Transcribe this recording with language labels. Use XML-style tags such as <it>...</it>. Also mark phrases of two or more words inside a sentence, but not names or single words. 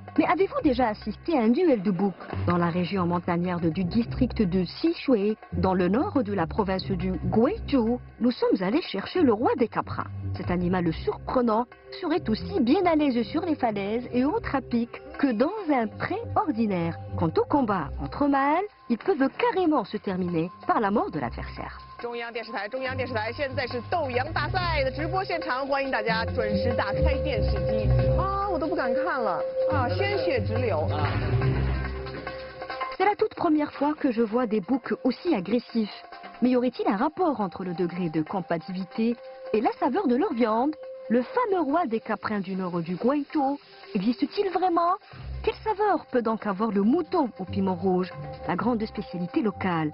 <fr>Mais avez-vous déjà assisté à un duel de boucs dans la région montagnarde du district de Xishui, dans le nord de la province du Guizhou? Nous sommes allés chercher le roi des caprins. Cet animal surprenant serait aussi bien à l'aise sur les falaises et autres à pic que dans un pré ordinaire. Quant au combat entre mâles, ils peuvent carrément se terminer par la mort de l'adversaire.</fr> <zh>中央电视台，现在是斗羊大赛的直播现场，欢迎大家准时打开电视机啊！我都不敢看了啊，鲜血直流。</zh> <fr>C'est la toute première fois que je vois des boucs aussi agressifs. Mais y aurait-il un rapport entre le degré de combativité et la saveur de leur viande? Le fameux roi des caprins du nord du Guizhou existe-t-il vraiment? Quelle saveur peut donc avoir le mouton au piment rouge, la grande spécialité locale?</fr>